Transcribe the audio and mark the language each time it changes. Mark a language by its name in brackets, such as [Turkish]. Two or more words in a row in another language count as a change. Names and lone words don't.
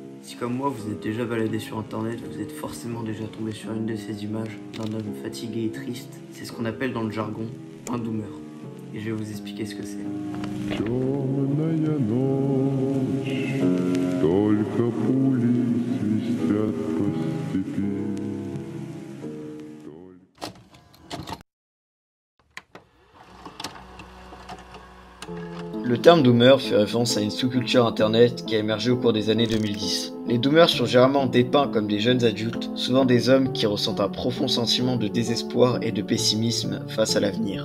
[French] Si comme moi vous êtes déjà baladé sur internet, vous êtes forcément déjà tombé sur une de ces images d'un homme fatigué et triste. C'est ce qu'on appelle dans le jargon un doomer. Et je vais vous expliquer ce que c'est. [Russian] Темная ночь, только пули свистят по степи. [French] Le terme doomer fait référence à une sous-culture internet qui a émergé au cours des années 2010. Les doomers sont généralement dépeints comme des jeunes adultes, souvent des hommes qui ressentent un profond sentiment de désespoir et de pessimisme face à l'avenir.